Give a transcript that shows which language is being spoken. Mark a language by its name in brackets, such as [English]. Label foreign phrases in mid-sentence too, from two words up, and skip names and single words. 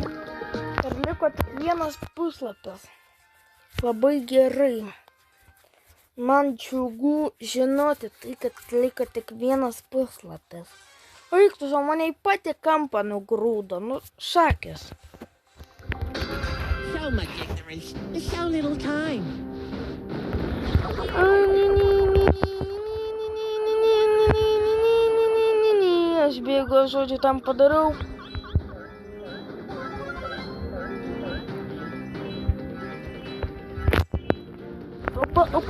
[Lithuanian] Ir liko tik vienas puslapis. Labai gerai. Man džiugu žinoti tai, kad liko tik vienas puslapis. Reiktų, o mane į patį kampą nugrūdo, nu, šakės. [English] So much ignorance, so little time. [Lithuanian] Aš bėgu, žodžiu, tam padariau. Opa.